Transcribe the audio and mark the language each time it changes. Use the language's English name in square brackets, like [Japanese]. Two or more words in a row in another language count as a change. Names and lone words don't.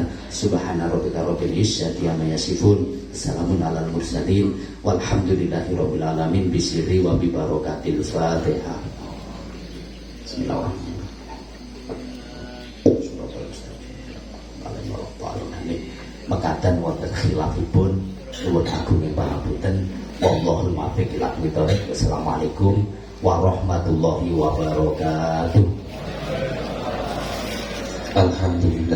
[Arabic] سبحان ربك رب العزة عما يصفون، سلام على المرسلين، والحمد لله رب العالمين. بسر وببركة الفاتحة. [Javanese] Bismillahirrahmanirrahim. Mekaten wonten khilafipun nuwun agung ing pangapunten. [Arabic] والله الموفق إلى أقوم الطريق. والسلام عليكم ورحمة الله وبركاته. Alhamdulillah